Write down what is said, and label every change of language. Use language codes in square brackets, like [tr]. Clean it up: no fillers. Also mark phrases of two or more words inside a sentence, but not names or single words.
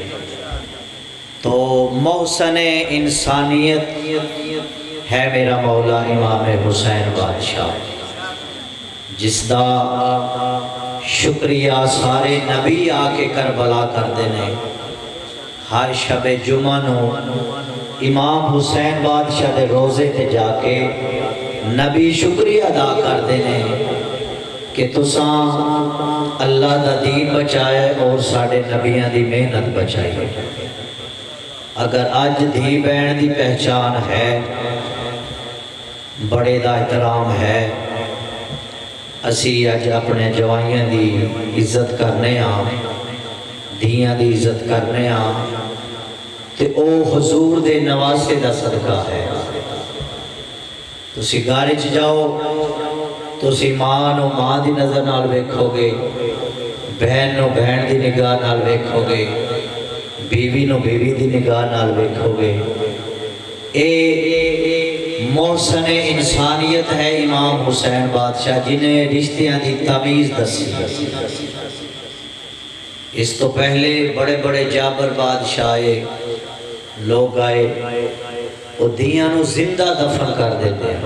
[pa] تو محسن انسانیت ہے میرا مولا امام حسین بادشاہ، جس دا شکریہ سارے نبی آ کے کربلا کر دینے۔ ہر شب جمعہ نو امام حسین بادشاہ دے روزے تے جا کے نبی شکریہ ادا کر دینے کہ تساں اللہ دا دین بچائے اور ساڑے نبیان دی محنت بچائی۔ اگر آج دھی بہن دی پہچان ہے، بڑے دا احترام ہے، اسی آج اپنے جوائیاں دی عزت کرنے آں، دھیاں دی عزت کرنے آں، تے او حضور دے نواسے دا صدقہ ہے۔ تسی گاڑی چ جاؤ، تسی ماں نو ماں دی نظر نال ویکھو گے، بہن نو بہن دی نگاہ نال ویکھو گے، بیوی نو بیوی دی نگاہ نال ویکھو گے۔ اے محسن انسانیت ہے امام حسین بادشاہ، جنہیں رشتیاں دی تمیز دسی۔ اس تو پہلے بڑے بڑے جابر بادشاہ لوگ آئے، وہ دیاں نو زندہ دفن کر دیتے ہیں۔